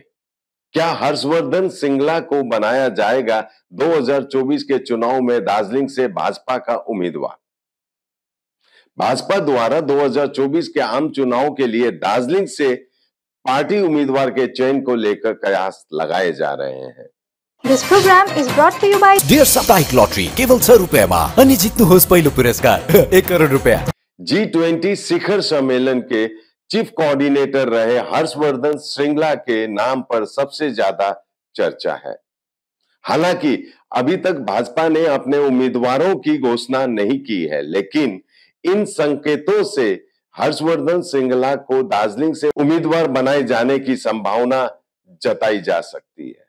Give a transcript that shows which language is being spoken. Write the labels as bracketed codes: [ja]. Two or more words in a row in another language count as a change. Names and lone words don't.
[hi] क्या हर्षवर्धन श्रृंगला को बनाया जाएगा 2024 के चुनाव में दार्जिलिंग से भाजपा का उम्मीदवार? भाजपा द्वारा 2024 के आम चुनाव के लिए दार्जिलिंग से पार्टी उम्मीदवार के चयन को लेकर कयास लगाए जा रहे हैं। [en] This program is brought to you by [ne] Dear साप्ताहिक लॉटरी केवल 6 रुपएमा अनि जित्नुहोस् पहिलो पुरस्कार 1 करोड रुपैयाँ। [hi] G20 शिखर सम्मेलन के चीफ कोऑर्डिनेटर रहे हर्षवर्धन श्रृंगला के नाम पर सबसे ज्यादा चर्चा है। हालांकि अभी तक भाजपा ने अपने उम्मीदवारों की घोषणा नहीं की है, लेकिन इन संकेतों से हर्षवर्धन श्रृंगला को दार्जिलिंग से उम्मीदवार बनाए जाने की संभावना जताई जा सकती है।